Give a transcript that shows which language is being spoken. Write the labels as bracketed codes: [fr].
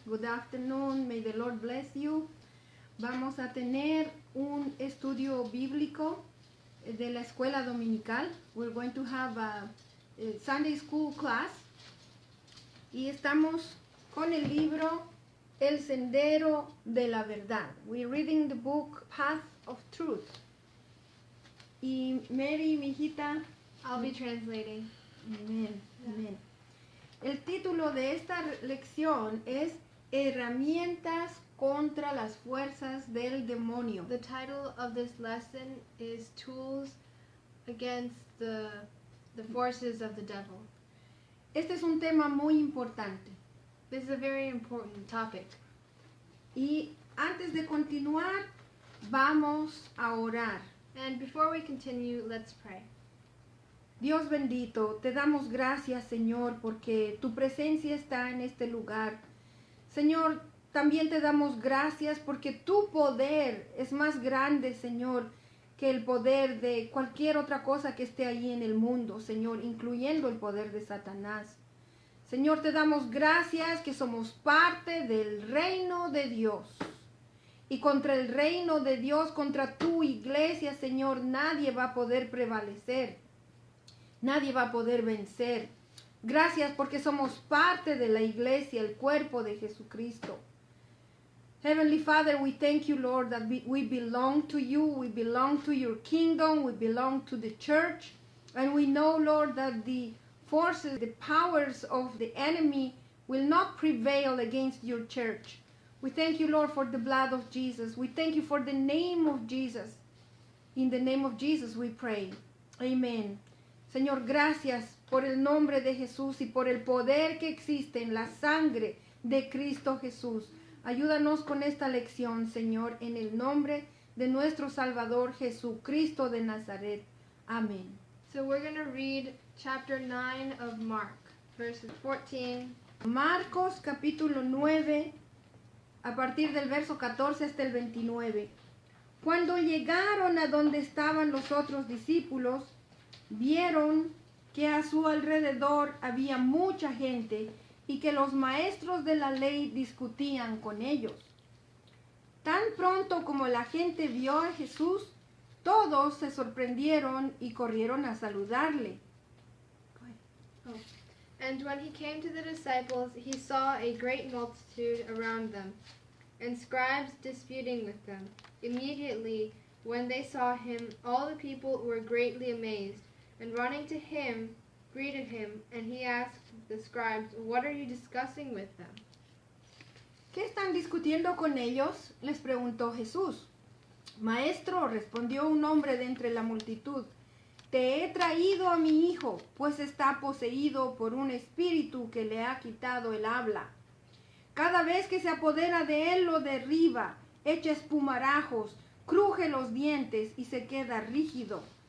[en] Good afternoon, may the Lord bless you. [es] Vamos a tener un estudio bíblico de la escuela dominical. [en] We're going to have a Sunday school class. [es] Y estamos con el libro El Sendero de la Verdad. [en] We're reading the book Path of Truth. [es] Y Mary, mi hijita, [en] I'll be translating. [es] Amén, amén. El título de esta lección es Herramientas contra las fuerzas del demonio. [en] The title of this lesson is Tools Against the Forces of the Devil. [es] Este es un tema muy importante. [en] This is a very important topic. [es] Y antes de continuar, vamos a orar. [en] And before we continue, let's pray. [es] Dios bendito, te damos gracias, Señor, porque tu presencia está en este lugar. Señor, también te damos gracias porque tu poder es más grande, Señor, que el poder de cualquier otra cosa que esté allí en el mundo, Señor, incluyendo el poder de Satanás. Señor, te damos gracias que somos parte del reino de Dios. Y contra el reino de Dios, contra tu iglesia, Señor, nadie va a poder prevalecer. Nadie va a poder vencer. Gracias porque somos parte de la iglesia, el cuerpo de Jesucristo. [en] Heavenly Father, we thank you, Lord, that we belong to you. We belong to your kingdom. We belong to the church. And we know, Lord, that the forces, the powers of the enemy will not prevail against your church. We thank you, Lord, for the blood of Jesus. We thank you for the name of Jesus. In the name of Jesus we pray. Amen. [es] Señor, gracias por el nombre de Jesús y por el poder que existe en la sangre de Cristo Jesús. Ayúdanos con esta lección, Señor, en el nombre de nuestro Salvador Jesucristo de Nazaret. Amén. [en] So we're going to read chapter 9 of Mark, verses 14. [es] Marcos capítulo 9, a partir del verso 14 hasta el 29. Cuando llegaron a donde estaban los otros discípulos, vieron que a su alrededor había mucha gente y que los maestros de la ley discutían con ellos. Tan pronto como la gente vio a Jesús, todos se sorprendieron y corrieron a saludarle. [en] And when he came to the disciples, he saw a great multitude around them, and scribes disputing with them. Immediately, when they saw him, all the people were greatly amazed, and running to him, greeted him, and he asked the scribes, "What are you discussing with them?" [es] ¿Qué están discutiendo con ellos?, les preguntó Jesús. Maestro, respondió un hombre de entre la multitud, te he traído a mi hijo, pues está poseído por un espíritu que le ha quitado el habla. Cada vez que se apodera de él lo derriba, echa espumarajos, cruje los dientes y se queda rígido.